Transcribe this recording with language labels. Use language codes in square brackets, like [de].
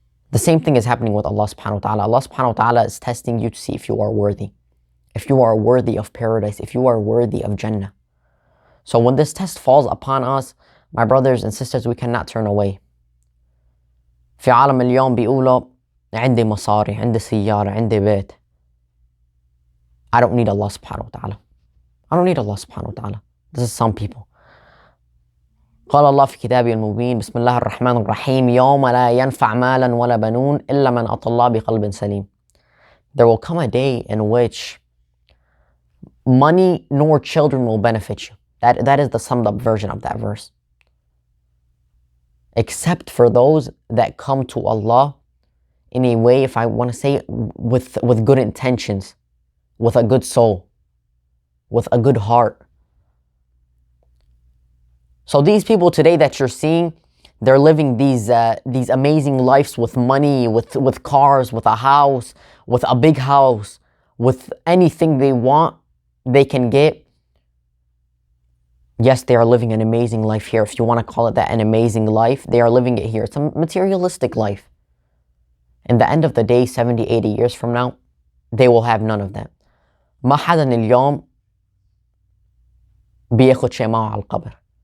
[en] The same thing is happening with Allah subhanahu wa ta'ala. Allah subhanahu wa ta'ala is testing you to see if you are worthy. If you are worthy of paradise, if you are worthy of Jannah. So when this test falls upon us, my brothers and sisters, we cannot turn away. [ar] في عالم اليوم بيقولوا عندي مصاري, عندي سيارة, عندي بيت. [en] I don't need Allah subhanahu wa ta'ala. I don't need Allah subhanahu wa ta'ala. This is some people. [ar] قال الله في كتابه المبين بسم الله الرحمن الرحيم يوم لا ينفع مالا ولا بنون إلا من أتى الله بقلب سليم. [en] There will come a day in which money nor children will benefit you. That is the summed up version of that verse. Except for those that come to Allah in a way, if I want to say, with good intentions, with a good soul, with a good heart. So these people today that you're seeing, they're living these amazing lives with money, with cars, with a house, with a big house, with anything they want, they can get. Yes, they are living an amazing life here. If you want to call it that, an amazing life, they are living it here. It's a materialistic life. In the end of the day, 70, 80 years from now, they will have none of that. [ar] ما حدا اليوم بياخد شيء معه على القبر.